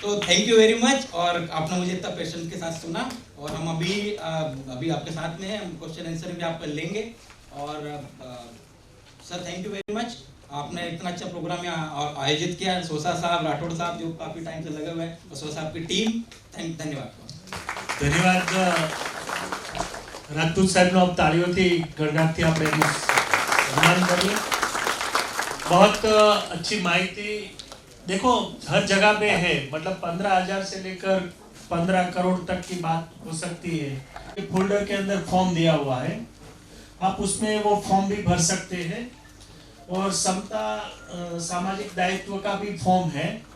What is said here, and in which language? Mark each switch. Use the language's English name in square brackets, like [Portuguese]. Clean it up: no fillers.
[Hindi] तो [English] thank you very much, [Hindi] और आपने मुझे इतना पेशेंस के साथ सुना, और हम अभी आपके साथ में हैं, हम क्वेश्चन आंसर भी आप लेंगे। और sir [English] thank you very much, [Hindi] आपने इतना अच्छा प्रोग्राम यहाँ आयोजित किया। सोसा साहब, राठौड़ साहब जो काफ़ी टाइम से लगे हुए हैं, और सोसा साहब की टीम, धन्यवाद। [Gujarati] धन्यवाद રાજપૂત સાહેબનો તાળીઓથી ગણગાટથી આપણે એનું સન્માન કરીએ। [Hindi] बहुत अच्छी माहिती। देखो हर जगह पे है, मतलब 15,000 से लेकर 15 करोड़ तक की बात हो सकती है। फोल्डर के अंदर फॉर्म दिया हुआ है, आप उसमें वो फॉर्म भी भर सकते हैं, और समता सामाजिक दायित्व का भी फॉर्म है।